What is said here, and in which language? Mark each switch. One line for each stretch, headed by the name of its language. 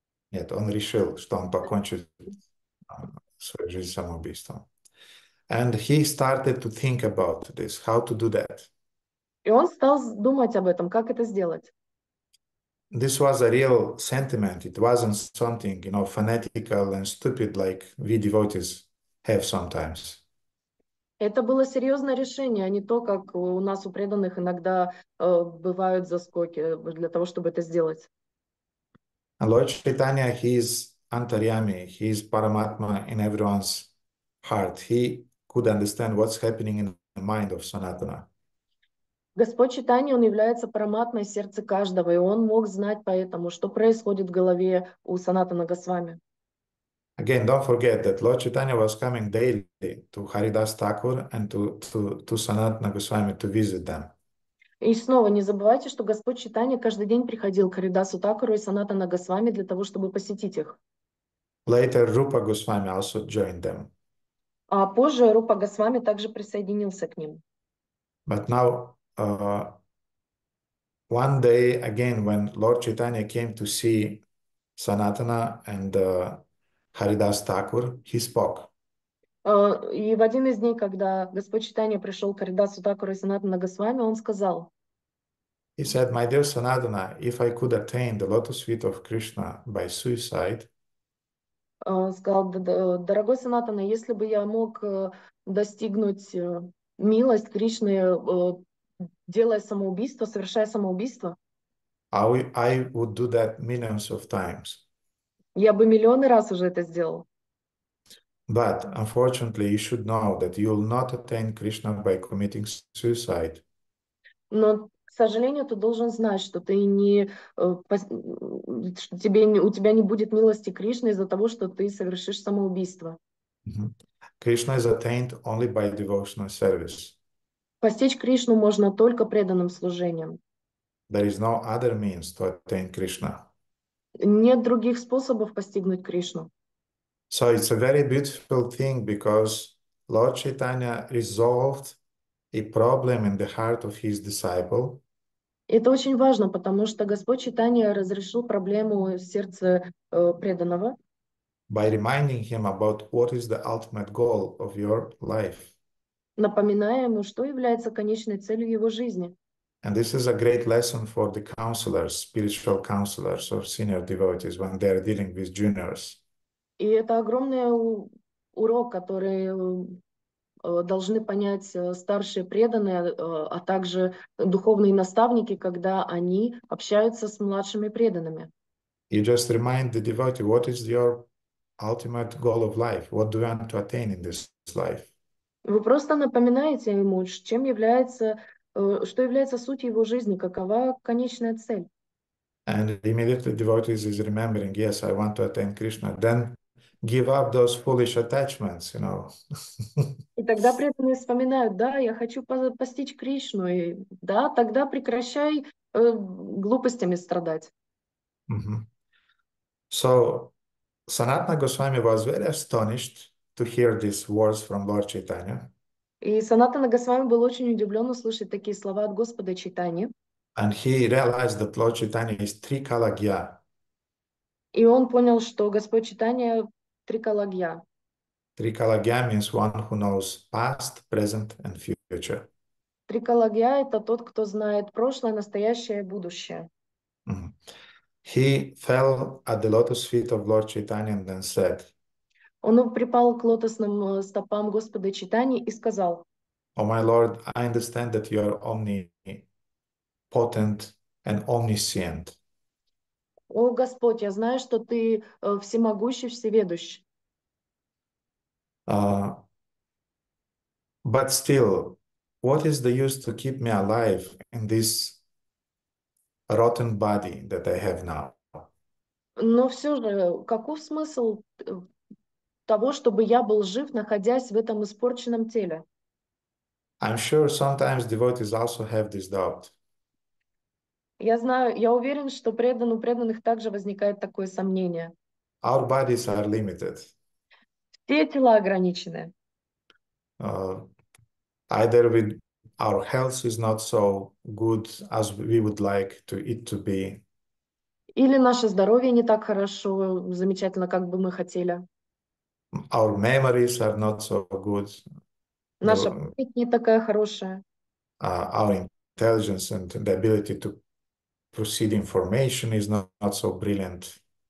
Russian: Нет, он решил, что он покончит свою жизнь самоубийством.
English: And he started to think about this, how to do that.
Russian: И он стал думать об этом, как это сделать.
English: This was a real sentiment. It wasn't something, fanatical and stupid like we devotees have sometimes.
Russian: Это было серьезное решение, а не то, как у нас, у преданных, иногда бывают заскоки для того, чтобы это сделать.
English: And Lord Chaitanya, he is Antaryami, he is Paramatma in everyone's heart. He could understand what's happening in the mind of Sanatana.
Russian: Господь Чайтанья, он является параматмой сердца каждого, и он мог знать поэтому, что происходит в голове у Санатана Госвами.
English: Again, don't forget that Lord Chaitanya was coming daily to Haridas Thakur and to Sanatana Goswami to visit them.
Russian: И снова не забывайте, что Господь Чайтанья каждый день приходил к Харидасу Такуру и Санатана Госвами для того, чтобы посетить их.
English: Later, Rupa Goswami also joined them.
Russian: А позже Рупа Госвами также присоединился к ним.
English: But now, one day again, when Lord Chaitanya came to see Sanatana and Haridas Thakur, he spoke.
Russian: И в один из дней, когда Господь Чайтанья пришел к Харидасу Такуру и Санатана Госвами, он сказал:
English: He said, my dear Sanatana, if I could attain the lotus feet of Krishna by suicide,
Russian: сказал: дорогой Санатана, если бы я мог достигнуть милость Кришны, делая самоубийство, совершая самоубийство,
English: I would do that millions of times.
Russian: я бы миллионы раз уже это сделал.
English: But unfortunately, you should know that you will not attain Krishna by committing suicide.
Russian: Но, к сожалению, ты должен знать, что ты у тебя не будет милости Кришны из-за того, что ты совершишь самоубийство.
English: Krishna is attained only by devotional service.
Russian: Постичь Кришну можно только преданным служением.
English: There is no other means to attain Krishna.
Russian: Нет других способов постигнуть Кришну.
English: So it's a very beautiful thing because Lord Chaitanya resolved a problem in the heart of his disciple.
Russian: Это очень важно, потому что Господь Чайтанья разрешил проблему в сердце преданного,
English: By reminding him about what is the ultimate goal of your life.
Russian: напоминая ему, что является конечной целью его жизни.
English: And this is a great lesson for the counselors, spiritual counselors or senior devotees when they are dealing with juniors.
Russian: И это огромный урок, который должны понять старшие преданные, а также духовные наставники, когда они общаются с младшими преданными.
English: You just remind the devotee what is your ultimate goal of life, what do you want to attain in this life.
Russian: Вы просто напоминаете ему, чем является, что является сутью его жизни, какова конечная цель.
English: And immediately devotees is remembering, yes, I want to attain Krishna. Then give up those foolish attachments, you know.
Russian: И тогда преданные вспоминают, да, я хочу постичь Кришну, и да, тогда прекращай глупостями страдать.
English: So Sanatana Goswami was very astonished to hear these words from Lord Chaitanya.
Russian: И Санатана Госвами был очень удивлен услышать такие слова от Господа Чайтаньи.
English: And he realized that Lord Chaitanya is Trikalagya.
Russian: И он понял, что Господь Чайтанья трикалагья.
English: Trikalagya means one who knows past, present, and future.
Russian: Трикалагья — это тот, кто знает прошлое, настоящее и будущее.
English: He fell at the lotus feet of Lord Chaitanya and then said,
Russian: Он припал к лотосным стопам Господа Чайтаньи и сказал:
English: "Oh my Lord, I understand that you are omnipotent and omniscient.
Russian: О Господь, я знаю, что ты всемогущий, всеведущий.
English: But still, what is the use to keep me alive in this rotten body that I have now?"
Russian: Но все же, каков смысл того, чтобы я был жив, находясь в этом испорченном теле?
English: I'm sure sometimes devotees also have this doubt.
Russian: Я знаю, я уверен, что у преданных также возникает такое сомнение.
English: Our bodies are limited.
Russian: Все тела ограничены.
English: Either our health is not so good as we would like it to be.
Russian: Или наше здоровье не так хорошо, замечательно, как бы мы хотели.
English: Our memories are not so good.
Russian: Наша память не такая хорошая.
English: Our intelligence and the ability to proceed information is not so brilliant.